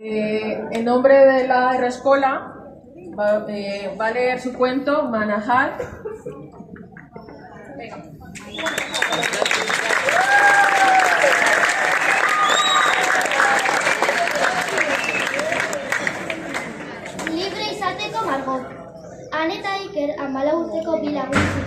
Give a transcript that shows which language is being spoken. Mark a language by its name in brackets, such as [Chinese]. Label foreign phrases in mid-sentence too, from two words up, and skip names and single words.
[Spanish] En nombre de la Escola va a leer su cuento Manajal. Venga. [Basque] Libre izateko margo. Han eta Iker 14 urteko bi lagun ziren.